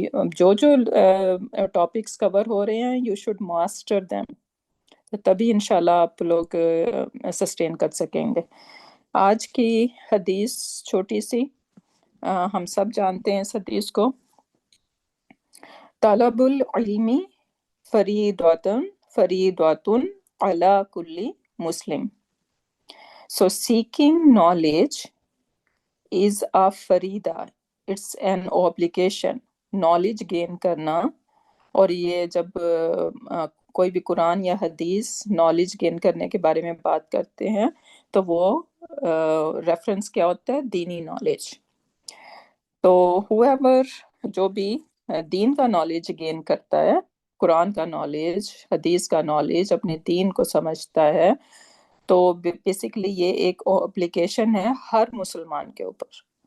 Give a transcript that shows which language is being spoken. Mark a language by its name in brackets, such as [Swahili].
[Hindi] जो जो topics cover हो रहे हैं [English] you should master them, [Hindi] तो तभी इंशाल्लाह आप लोग सस्टेन कर सकेंगे। आज की हदीस छोटी सी, हम सब जानते हैं इस हदीस को। [Arabic] तलबुल इल्मी फरीदतुन फरीदतुन अला कुल्ली मुस्लिम। [English] So seeking knowledge is a फरीदा, it's an obligation। [Hindi] Knowledge gain करना, और ये जब कोई भी कुरान या हदीस नॉलेज गेन करने के बारे में बात करते हैं तो वो रेफरेंस क्या होता है? दीनी नॉलेज। तो हुएवर जो भी दीन का नॉलेज गेन करता है, कुरान का नॉलेज, हदीस का नॉलेज, अपने दीन को समझता है, तो बेसिकली ये एक एप्लीकेशन है हर मुसलमान के ऊपर।